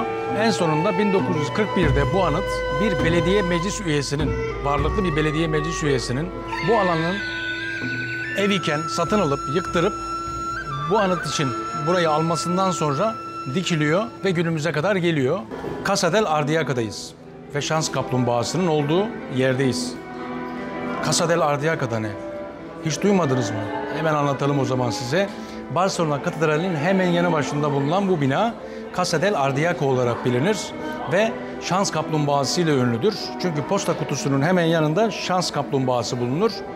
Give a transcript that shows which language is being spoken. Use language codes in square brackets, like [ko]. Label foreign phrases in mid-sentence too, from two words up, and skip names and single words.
[tr] En sonunda 1941'de bu anıt bir belediye meclis üyesinin, varlıklı bir belediye meclis üyesinin bu alanın ev iken satın alıp yıktırıp bu anıt için burayı almasından sonra dikiliyor ve günümüze kadar geliyor. Casa del Ardiaca'dayız ve şans kaplumbağasının olduğu yerdeyiz. Casa del Ardiaca ne? Hiç duymadınız mı? Hemen anlatalım o zaman size. Barcelona Katedrali'nin hemen yanı başında bulunan bu bina Casa del Ardiaca olarak bilinir ve şans kaplumbağası ile ünlüdür. Çünkü posta kutusunun hemen yanında şans kaplumbağası bulunur.